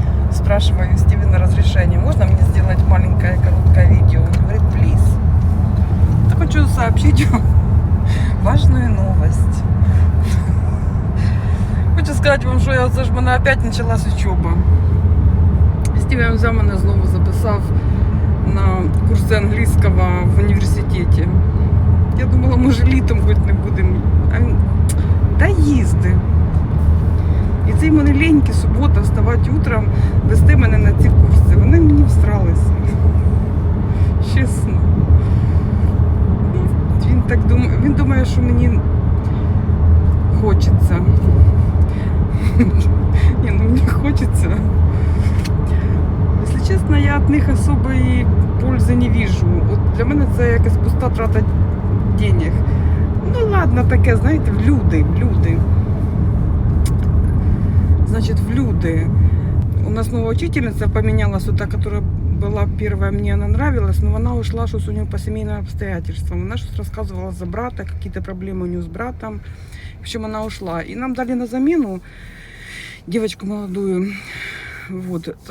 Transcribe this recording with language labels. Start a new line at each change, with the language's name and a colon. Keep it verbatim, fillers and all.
Russian: спрашиваю Стивена разрешения, можно мне сделать маленькое короткое видео? Он говорит, плиз. Я хочу сообщить вам важную новость.
Ukrainian: Хочу сказати вам, що я це ж мене опять почалась учоба. Стівен взяв мене знову записав на курси англійського в університеті. Я думала, може літом хоч не будемо. Та їзди. І цей мене леньки субота вставати утром, вести мене на ці курси. Вони мені встралися. Чесно. Він так думає, він думає, що мені хочеться.
Russian: Не, ну мне хочется. Если честно, я от них особой пользы не вижу.
Ukrainian: От для мене це якась пуста трата денег. Ну ладно, таке, знаєте, в люди, в люди.
Russian: Значит, в люди. У нас новая учительница поменялась, вот та, которая была первая, мне она нравилась, но она ушла, что у нее по семейным обстоятельствам. Она что-то рассказывала за брата, какие-то проблемы у нее с братом. В общем, она ушла. И нам дали на замену девочку молодую. Вот.